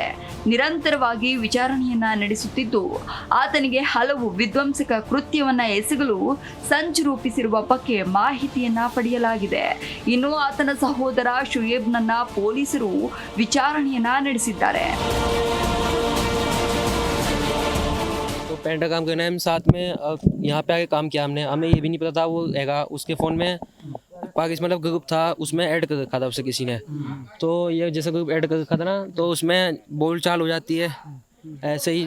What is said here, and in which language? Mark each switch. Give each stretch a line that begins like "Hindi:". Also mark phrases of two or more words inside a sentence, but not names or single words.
Kannada: ನಿರಂತರವಾಗಿ ವಿಚಾರಣೆಯನ್ನ ನಡೆಸುತ್ತಿದ್ದು ಆತನಿಗೆ ಹಲವು ವಿಧ್ವಂಸಕ ಕೃತ್ಯವನ್ನ ಎಸಗಲು ಸಂಚು ರೂಪಿಸಿರುವ ಬಗ್ಗೆ ಮಾಹಿತಿಯನ್ನ ಪಡೆಯಲಾಗಿದೆ. ಇನ್ನು ಆತನ ಸಹೋದರ ಶುಯೇಬ್ನನ್ನ ಪೊಲೀಸರು ವಿಚಾರಣೆಯನ್ನ ನಡೆಸಿದ್ದಾರೆ.
Hindi: पेंट का काम करना है, हम साथ में यहाँ पे आके काम किया हमने. हमें ये भी नहीं पता था वो हैगा उसके फ़ोन में पाकिस्तान मतलब ग्रुप था, उसमें ऐड कर रखा था उसे किसी ने. तो ये जैसे ग्रुप ऐड कर रखा था ना, तो उसमें बोल चाल हो जाती है ऐसे ही.